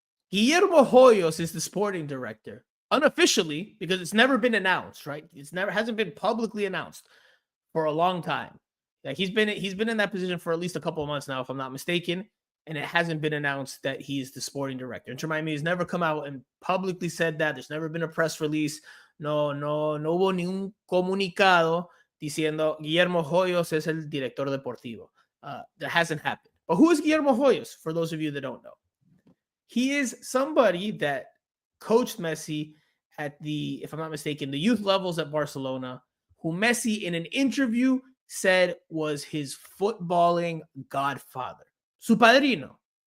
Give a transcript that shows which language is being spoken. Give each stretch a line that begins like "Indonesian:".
English: Guillermo Hoyos is the sporting director, unofficially, because it's never been announced, right? Hasn't been publicly announced for a long time. Like he's been in that position for at least a couple of months now, if I'm not mistaken, and it hasn't been announced that he's the sporting director. Inter Miami has never come out and publicly said that. There's never been a press release.
Spanish: No hubo ni un comunicado diciendo Guillermo Hoyos es el director deportivo.
English: That hasn't happened. But who is Guillermo Hoyos, for those of you that don't know? He is somebody that coached Messi at the, if I'm not mistaken, the youth levels at Barcelona, who Messi in an interview said was his footballing godfather,
Spanish: su padrino.